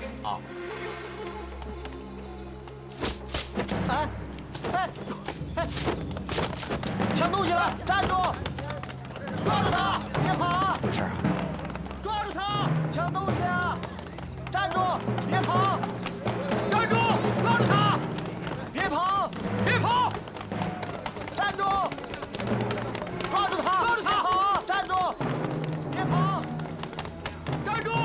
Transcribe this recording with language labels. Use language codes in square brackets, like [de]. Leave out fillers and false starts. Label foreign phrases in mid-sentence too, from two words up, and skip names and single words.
[zh] 啊。哎，哎，哎，搶東西了！站住！抓住他！別跑！有事啊？抓住他！ 搶東西啊！站住！別跑！站住！抓住他！別跑！別跑！站住！抓住他！抓住他！別跑！站住！別跑！站住！